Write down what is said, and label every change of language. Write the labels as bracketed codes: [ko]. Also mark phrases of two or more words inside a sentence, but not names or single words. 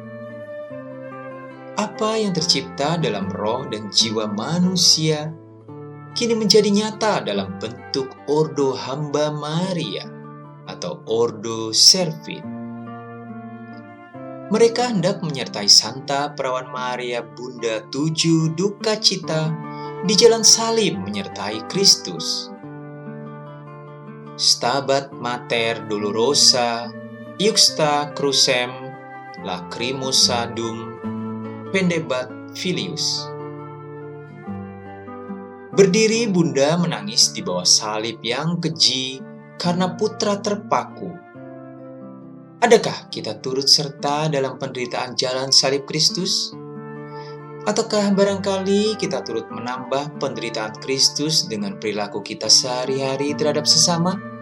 [id] Apa yang tercipta dalam roh dan jiwa manusia kini menjadi nyata dalam bentuk Ordo Hamba Maria atau Ordo Servit. Mereka hendak menyertai Santa Perawan Maria Bunda 7 duka cita di jalan salib menyertai Kristus. [la] Stabat Mater Dolorosa iuxta crucem lacrimosa dum pendebat filius. [id] Berdiri Bunda menangis di bawah salib yang keji karena putra terpaku. Adakah kita turut serta dalam penderitaan jalan salib Kristus? Ataukah barangkali kita turut menambah penderitaan Kristus dengan perilaku kita sehari-hari terhadap sesama?